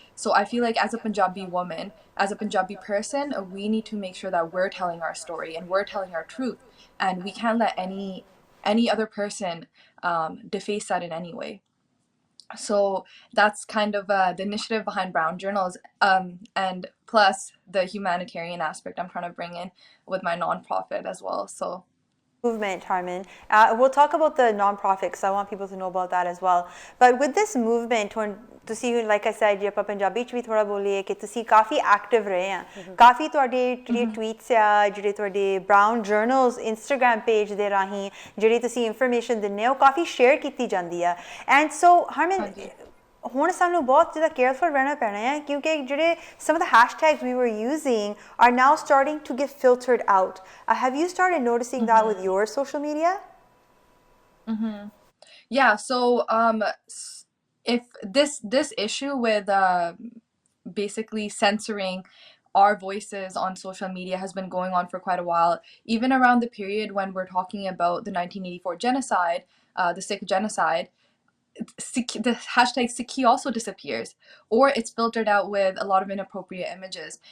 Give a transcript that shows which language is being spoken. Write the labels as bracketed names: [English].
[English] So I feel like as a Punjabi woman, as a Punjabi person, we need to make sure that we're telling our story and we're telling our truth, and we can't let any other person deface that in any way. So that's kind of the initiative behind Brown Journals, and plus the humanitarian aspect I'm trying to bring in with my nonprofit as well. So movement, Harman. We'll talk about the nonprofit because I want people to know about that as well. But with this movement, [Punjabi] ਤੁਸੀਂ [English] like I said, [Punjabi] ਜੇ ਆਪਾਂ ਪੰਜਾਬੀ ਚ ਵੀ ਥੋੜਾ ਬੋਲੀਏ ਕਿ ਤੁਸੀਂ ਕਾਫੀ active ਰਹੇ ਆ, ਕਾਫੀ ਤੁਹਾਡੇ ਜਿਹੜੇ ਟਵੀਟਸ ਆ, ਜਿਹੜੇ ਤੁਹਾਡੇ ਬਰਾਊਨ ਜਰਨਲਸ ਇੰਸਟਾਗ੍ਰਾਮ ਪੇਜ ਦੇ ਰਾਹੀਂ ਜਿਹੜੀ ਤੁਸੀਂ ਇਨਫੋਰਮੇਸ਼ਨ ਦਿੰਦੇ ਹੋ ਉਹ ਕਾਫੀ ਸ਼ੇਅਰ ਕੀਤੀ ਜਾਂਦੀ ਆ. ਐਂਡ ਸੋ ਹਰਮਨ ਹੁਣ ਸਾਨੂੰ ਬਹੁਤ ਜ਼ਿਆਦਾ ਕੇਅਰਫੁਲ ਰਹਿਣਾ ਪੈਣਾ ਹੈ ਕਿਉਂਕਿ ਜਿਹੜੇ [English] some of the hashtags we were using are now starting to get filtered out. Have you started noticing that with your social media? Yeah, so if this issue with basically censoring our voices on social media has been going on for quite a while, even around the period when we're talking about the 1984 genocide, the Sikh genocide, the hashtag Sikhi also disappears, or it's filtered out with a lot of inappropriate images.